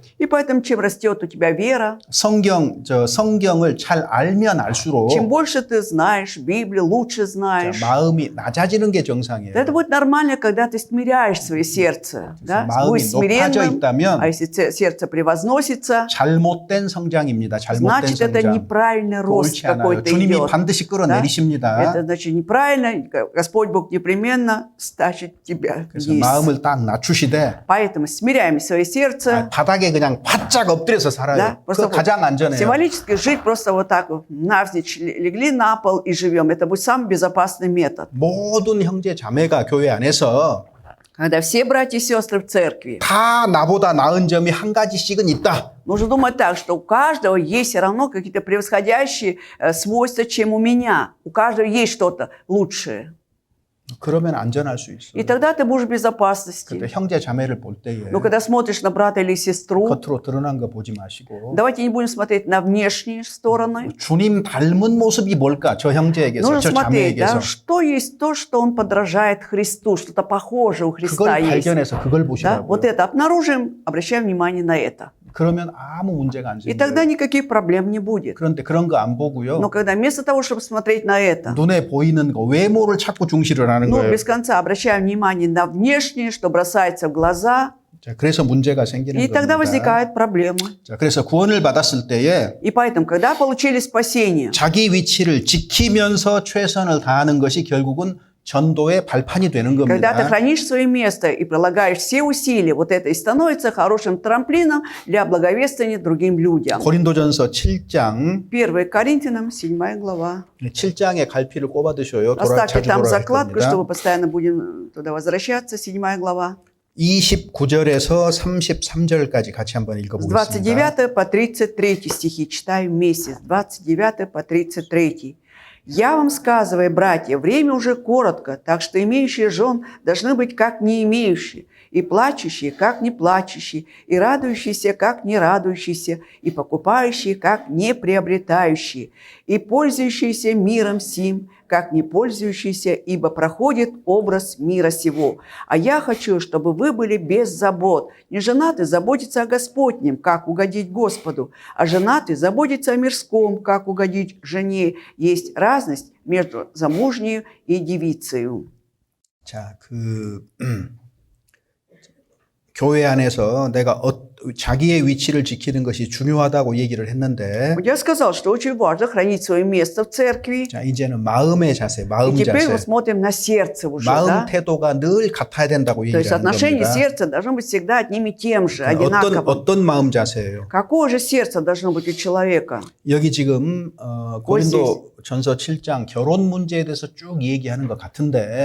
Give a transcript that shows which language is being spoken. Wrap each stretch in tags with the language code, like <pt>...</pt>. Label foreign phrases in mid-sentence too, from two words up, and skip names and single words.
<ru>И поэтому, чем растет у тебя вера,</ru> <ko>성경을 잘 알면 알수록</ko> <ru>чем больше ты знаешь Библию, лучше знаешь,</ru> <ko>마음이 낮아지는 게 정상이에요.</ko> <ru>это будет нормально, когда ты смиряешь свое сердце. Да?</ru> <ko>마음이</ko> <ru>Будь</ru> <ko>높아져</ko> <ru>смиренным,</ru> <ko>있다면</ko> <ru>а если сердце превозносится,</ru> <ko>잘못된 성장입니다. 잘못된</ko> <ru>значит, это</ru> <ko>성장.</ko> <ru>неправильный рост</ru> <ko>옳지 않아요.</ko> <ru>какой-то</ru> <ko>주님이</ko> <ru>идет.</ru> <ko>반드시 끌어내리십니다.</ko> <ru>Это значит неправильно. Господь Бог непременно стащит тебя</ru> <ko>그래서</ko> <ru>вниз.</ru> <ko>마음을 딱 낮추시되</ko> <ru>Поэтому смиряем свое сердце.</ru> <ko>바닥에 그냥 바짝 엎드려서 살아요.</ko> <ru>Да?</ru> <ko>그거 가장 안전해요.</ko> <ru>Символически жить просто вот так вот, навзничь легли на пол и живем. Это будет самый безопасный метод.</ru> <ko>모든 형제 자매가 교회 안에서</ko> <ru>Когда все братья и сестры в церкви,</ru> <ko>다 나보다 나은 점이 한 가지씩은 있다.</ko> <ru>нужно думать так, что у каждого есть все равно какие-то превосходящие свойства, чем у меня. У каждого есть что-то лучшее.</ru> <ko>그러면 안전할 수 있어요.</ko> <ru>И тогда ты будешь в безопасности.</ru> <ko>근데 형제 자매를 볼 때에</ko> <ru>Но когда смотришь на брата или сестру,</ru> <ko>겉으로 드러난 거 보지 마시고</ko> <ru>давайте не будем смотреть на внешние стороны.</ru> <ko>주님 닮은 모습이 뭘까? 저 형제에게서,</ko> <ru>Нужно</ru> <ko>저</ko> <ru>смотреть,</ru> <ko>자매에게서</ko> <ru>да, что есть то, что он подражает Христу, что-то похожее у Христа</ru> <ko>그걸</ko> <ru>есть.</ru> <ko>발견해서 그걸</ko> <ru>Да?</ru> <ko>보시라고요.</ko> <ru>Вот это обнаружим, обращаем внимание на это.</ru> <ko>그러면 아무 문제가 안</ko> <ru>И тогда</ru> <ko>생겨요.</ko> <ru>никаких проблем не будет.</ru> <ko>그런데 그런 거 안 보고요.</ko> <ru>Но когда вместо того, чтобы смотреть на это,</ru> <ko>눈에 보이는 거, 외모를 찾고 중시를 하는</ko> <ru>ну,</ru> <ko>거예요.</ko> <ru>без конца обращаем внимание на внешнее, что бросается в глаза,</ru> <ko>자, 그래서 문제가 생기는</ko> <ru>и тогда</ru> <ko>겁니다.</ko> <ru>возникает проблема.</ru> <ko>자, 그래서 구원을 받았을 때에</ko> <ru>И поэтому, когда получили спасение,</ru> <ko>자기 위치를 지키면서 최선을 다하는 것이 결국은 전도의 발판이 되는</ko> <ru>когда ты</ru> <ko>겁니다.</ko> <ru>хранишь свое место и прилагаешь все усилия, вот это и становится хорошим трамплином для благовествования другим людям.</ru> <ko>고린도전서 7장</ko> <ru>1 Коринфянам, 7 глава.</ru> <ko>7장에 갈피를 꼽아 두셔요.</ko> <ru>Оставьте</ru> <ko>자주</ko> <ru>там</ru> <ko>돌아갈</ko> <ru>закладку,</ru> <ko>겁니다.</ko> <ru>чтобы постоянно будем туда возвращаться. 7 глава.</ru> <ko>29절에서 33절까지 같이 한번</ko> <ru>С</ru> <ko>읽어보겠습니다.</ko> <ru>29 по 33 стихи читаем вместе. С 29 по 33. «Я вам сказываю, братья, время уже коротко, так что имеющие жен должны быть как не имеющие, и плачущие, как не плачущие, и радующиеся, как не радующиеся, и покупающие, как не приобретающие, и пользующиеся миром сим, как не пользующиеся, ибо проходит образ мира сего. А я хочу, чтобы вы были без забот. Не женаты заботиться о Господнем, как угодить Господу, а женаты заботиться о мирском, как угодить жене. Есть разность между замужней и девицею».</ru> <ko>자, 교회 안에서 내가 자기의 위치를 지키는 것이 중요하다고 얘기를 했는데,</ko> <ru>Вот я сказал, что очень важно хранить свое место в церкви.</ru> <ko>자, 이제는 마음의 자세,</ko> <ru>И</ru> <ko>마음</ko> <ru>теперь мы</ru> <ko>자세,</ko> <ru>смотрим на сердце уже,</ru> <ko>마음</ko> <ru>да?</ru> <ko>태도가 늘 같아야 된다고</ko> <ru>То есть</ru> <ko>얘기하는</ko> <ru>отношение</ru> <ko>겁니다.</ko> <ru>сердца должно быть всегда одним и тем же,</ru> <ko>어떤</ko> <ru>одинаковым.</ru> <ko>마음 자세예요?</ko> <ru>Какое же сердце должно быть у человека?</ru> <ko>여기 지금 고린도 전서 7장 결혼 문제에 대해서 쭉 얘기하는 것 같은데</ko>